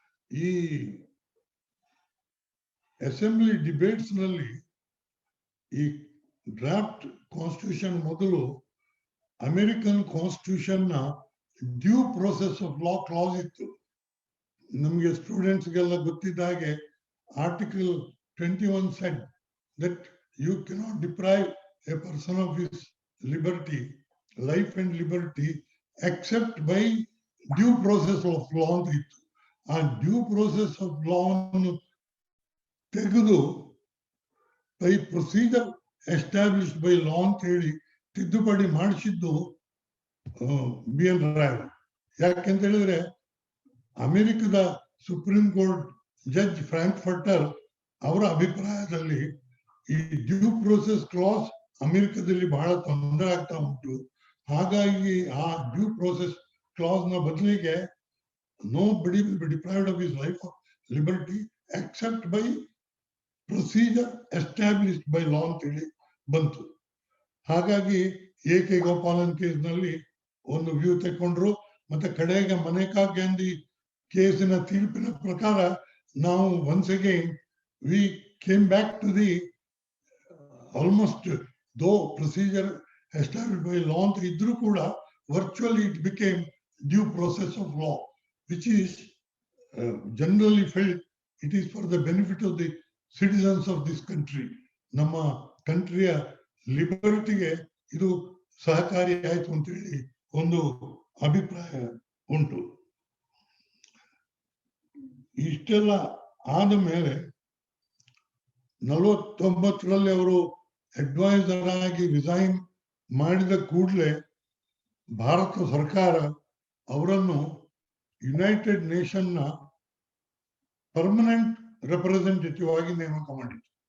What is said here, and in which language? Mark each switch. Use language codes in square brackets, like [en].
[kn] ಈ assembly debates ನಲ್ಲಿ ಈ ಡ್ರಾಫ್ಟ್ ಕಾನ್ಸ್ಟಿಟ್ಯೂಷನ್ ಮೊದಲು ಅಮೆರಿಕನ್ ಕಾನ್ಸ್ಟಿಟ್ಯೂಷನ್ ನ due process of law class ಇತ್ತು. ನಮಗೆ ಸ್ಟೂಡೆಂಟ್ಸ್ಗೆಲ್ಲ ಗೊತ್ತಿದ್ದ ಹಾಗೆ [en] article 21 said that you cannot deprive a person of his liberty, life and liberty, except by due process of law [kn] ಅಂತ ಇತ್ತು. ಆ ಡ್ಯೂ ಪ್ರೋಸೆಸ್ ಆಫ್ ಲಾ ಅನ್ನು ತೆಗೆದು ಬೈ ಪ್ರೊಸೀಜರ್ ಎಸ್ಟಾಬ್ಲಿಷ್ಡ್ ಬೈ ಲಾ ಅಂತ ಹೇಳಿ ತಿದ್ದುಪಡಿ ಮಾಡಿಸಿದ್ದು B.N. ರಾವ್. ಯಾಕೆಂತ ಹೇಳಿದ್ರೆ ಅಮೆರಿಕದ ಸುಪ್ರೀಂ ಕೋರ್ಟ್ ಜಡ್ಜ್ ಫ್ರಾಂಕ್ಫರ್ಟರ್ ಅವರ ಅಭಿಪ್ರಾಯದಲ್ಲಿ ಈ ಡ್ಯೂ ಪ್ರೋಸೆಸ್ ಕ್ಲಾಸ್ ಅಮೆರಿಕದಲ್ಲಿ ಬಹಳ ತೊಂದರೆ ಆಗ್ತಾ ಉಂಟು. ಹಾಗಾಗಿ ಆ ಡ್ಯೂ ಪ್ರೋಸೆಸ್ ಕ್ಲಾಸ್ ನ ಬದಲಿಗೆ [en] nobody will be deprived of his life or liberty except by procedure established by law [kn] ಅಂತ ಹೇಳಿ ಬಂತು. ಹಾಗಾಗಿ A.K. ಗೋಪಾಲನ್ ಕೇಸ್ನಲ್ಲಿ ಒಂದು ವ್ಯೂ ತಗೊಂಡ್ರು. ಮತ್ತೆ ಕಡೆಗೆ ಮನೇಕಾ ಗಾಂಧಿ ಕೇಸಿನ ತೀರ್ಪಿನ ಪ್ರಕಾರ ನಾವು [en] once again we came back to the almost though procedure established by law [kn] ಅಂತ ಇದ್ರೂ ಕೂಡ [en] virtually it became due process of law, which is generally felt it is for the benefit of the citizens of this country. [kn] ನಮ್ಮ ಕಂಟ್ರಿಯ ಲಿಬರ್ಟಿಗೆ ಇದು ಸಹಕಾರಿ ಆಯಿತು ಅಂತ ಹೇಳಿ ಒಂದು ಅಭಿಪ್ರಾಯ ಉಂಟು. ಇಷ್ಟೆಲ್ಲ ಆದ ಮೇಲೆ 49ರಲ್ಲಿ ಅವರು ಅಡ್ವೈಸರ್ ಆಗಿ ರಿಸೈನ್ ಮಾಡಿದ ಕೂಡಲೇ ಭಾರತ ಸರ್ಕಾರ ಅವರನ್ನು ಯುನೈಟೆಡ್ ನೇಷನ್ನ ಪರ್ಮನೆಂಟ್ ರೆಪ್ರೆಸೆಂಟೇಟಿವ್ ಆಗಿ ನೇಮಕ ಮಾಡಿತು.